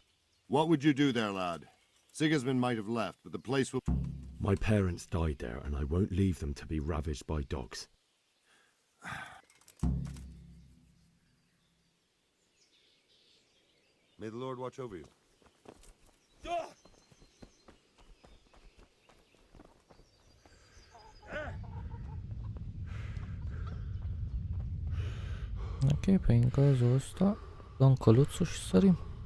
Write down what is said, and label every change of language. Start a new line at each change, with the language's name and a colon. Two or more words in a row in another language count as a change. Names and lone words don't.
English: What would you do there, lad? Sigismund might have left, but the place will... My parents died there, and I won't leave them to be ravaged by dogs. May the Lord watch over you.
Romanian: Ok, prin cazul ăsta dăm căluțul și sărim.